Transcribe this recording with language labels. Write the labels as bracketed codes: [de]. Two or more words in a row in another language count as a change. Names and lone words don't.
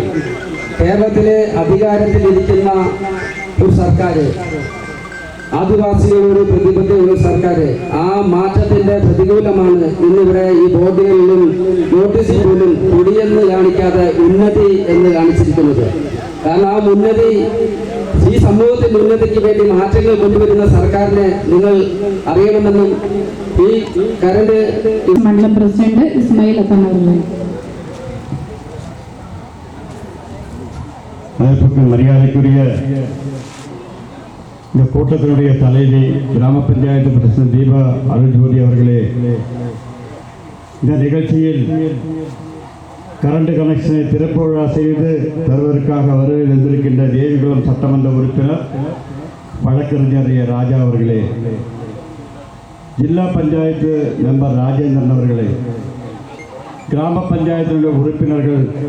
[ml] കേരളത്തിലെ അധികാരത്തിലിരിക്കുന്ന ഒരു സർക്കാർ, ആദിവാസികളോട് പ്രതിബദ്ധതയുള്ള സർക്കാർ, ആ മാറ്റത്തിന്റെ പ്രതികൂലമാണ് ഇന്നിവിടെ ഈ ബോർഡുകളിലും നോട്ടീസിൽ പോലും കുടിയെന്ന് കാണിക്കാതെ ഉന്നതി എന്ന് കാണിച്ചിരിക്കുന്നത്. കാരണം ആ ഉന്നതി ഈ സമൂഹത്തിന്റെ ഉന്നതിക്ക് വേണ്ടി മാറ്റങ്ങൾ കൊണ്ടുവരുന്ന സർക്കാരിനെ നിങ്ങൾ അറിയണമെന്നും ഈ കരണ്ട് [ta] மண்டலம் பிரசிடென்ட் இஸ்மாயில் அத்தான் அவர்கள். அதற்கு மரியாதைக்குரிய இந்த கூட்டத்தினுடைய தலைவி கிராம பஞ்சாயத்து பிரசிடென்ட் தீபா அருள்ஜோதி அவர்களே, இந்த நிகழ்ச்சியில் [en] current connection [ta] திறப்பு விழா செய்து தருவதற்காக வருகை தந்திருக்கின்ற தேவிகுளம் சட்டமன்ற உறுப்பினர் வழக்கறிஞர் ராஜா அவர்களே, ஜில்லா பஞ்சாயத்து மெம்பர் ராஜேந்திரன் அவர்களே, கிராம பஞ்சாயத்தினுடைய உறுப்பினர்கள்,